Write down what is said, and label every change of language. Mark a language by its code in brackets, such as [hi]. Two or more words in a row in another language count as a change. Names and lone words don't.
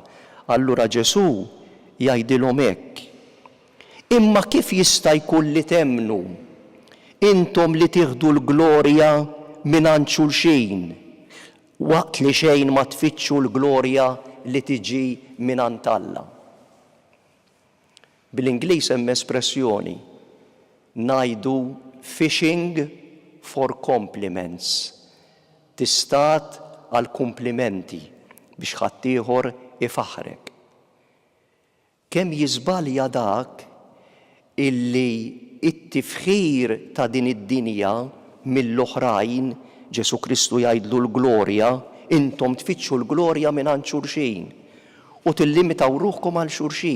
[mt] Allura Ġesu jgħidilhom hekk: imma kif jista' jkun li temnu intom li tieħdu l-glorja mingħand xulxin waqt li xejn ma tfittxu l-glorja li tiġi mingħand Alla. Bil-Ingliż hemm espressjoni ngħidu [en] fishing for compliments. [mt] Tistat għal kumplimenti biex ħaddieħor ifaħrek. Kemm jiżbalja dak illi it-tifħir ta' din id-dinja mill-oħrajn, Ġesu Kristu jgħidlu l-glorja, intom tfittxu l-glorja mingħand xulxin u tillimitaw ruħkom għal xulxin.